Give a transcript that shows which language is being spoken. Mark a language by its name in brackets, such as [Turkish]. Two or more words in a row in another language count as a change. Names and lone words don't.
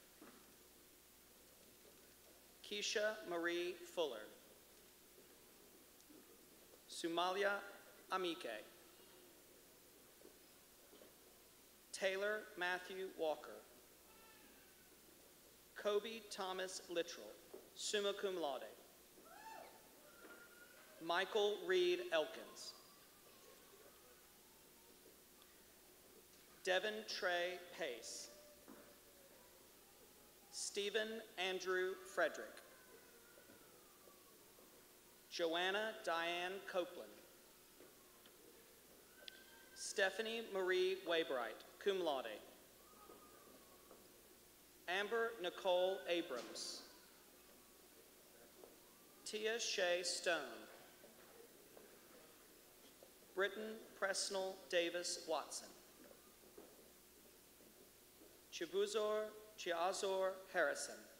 [English] Keisha Marie Fuller. Sumalia Amike. Taylor Matthew Walker. Kobe Thomas Littrell, [Latin] summa cum laude. [English] Michael Reed Elkins. Devin Trey Pace. Stephen Andrew Frederick. Joanna Diane Copeland. Stephanie Marie Waybright, [Latin] cum laude. [English] Amber Nicole Abrams. Tia Shea Stone. Britton Presnell Davis Watson. Chiazor Harrison.